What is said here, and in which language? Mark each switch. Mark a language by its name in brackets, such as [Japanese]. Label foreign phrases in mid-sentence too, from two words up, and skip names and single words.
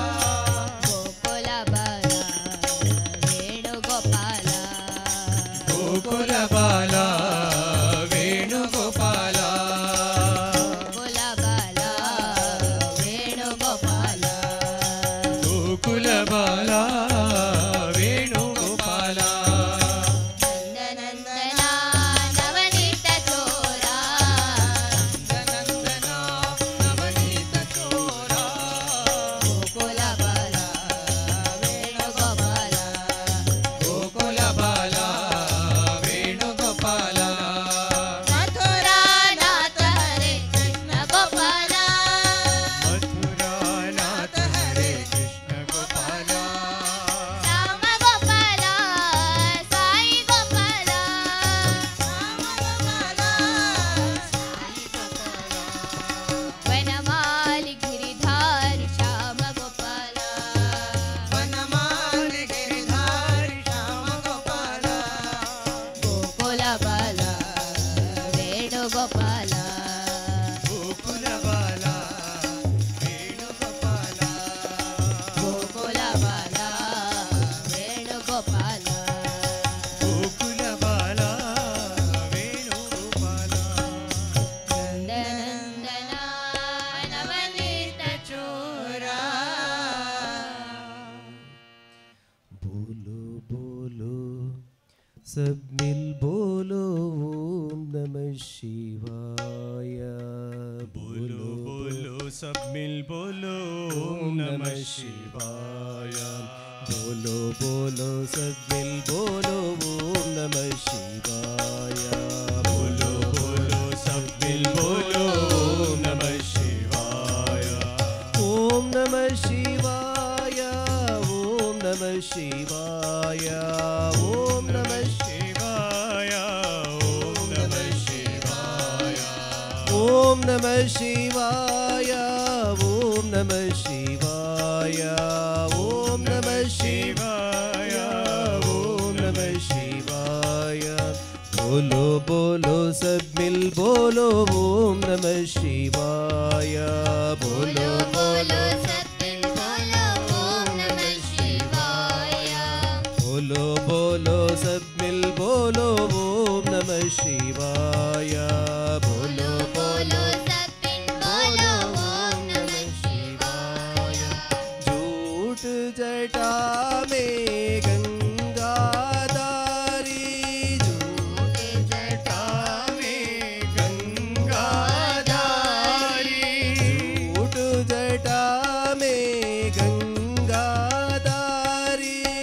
[Sanskrit] गोकुल बाला वेणुगोपाला गोकुल बाला वेणुगोपाला नंदनंदना नवनीत चोरा नंदनंदना नवनीत चोरा गोकुल बाला वेणुगोपाला गोकुल बाला वेणुगोपाला मथुरा नाथ हरे कृष्ण गोपाला मथुरा नाथ हरे कृष्ण गोपाला श्याम गोपाला साई गोपाला वनमाली गिरिधारी श्याम गोपाला वनमाली गिरिधारी श्याम गोपाला गोकुल बाला वेणुगोपाला गोकुल बाला वेणुगोपाला गोकुल बाला वेणुगोपाला गोकुल बाला वेणुगोपाला नंदनंदना नवनीत चोरा [Hindi] बोलो बोलो सब मिल बोलो [Sanskrit] ओम नमः शिवाय [Hindi] बोलो बोलो सब मिल बोलो [Sanskrit] ओम नमः शिवाय [Hindi] बोलो बोलो सब मिल बोलो [Sanskrit] ओम नमः शिवाय [Hindi] बोलो बोलो सब मिल बोलो [Sanskrit] ओम नमः शिवाय ओम नमः शिवाय ओम नमः शिवाय ओम नमः शिवाय ओम नमः शिवाय ओम नमः शिवाय ओम नमः शिवाय ओम नमः शिवाय ओम नमः शिवाय [Hindi] बोलो बोलो सब मिल बोलो [Sanskrit] ओम नमः शिवाय बोलो [Hindi] बोलो सत्य बोलो [Sanskrit] ओम नमः शिवाय [Hindi] बोलो बोलो सब मिल बोलो [Sanskrit] ओम नमः शिवाय [Hindi] बोलो बोलो सत्य बोलो [Sanskrit] ओम नमः शिवाय [Hindi] झूठ जटा में गंगाधारी झूठ जटा में गंगाधारी झूठ जटा में गंगाधारी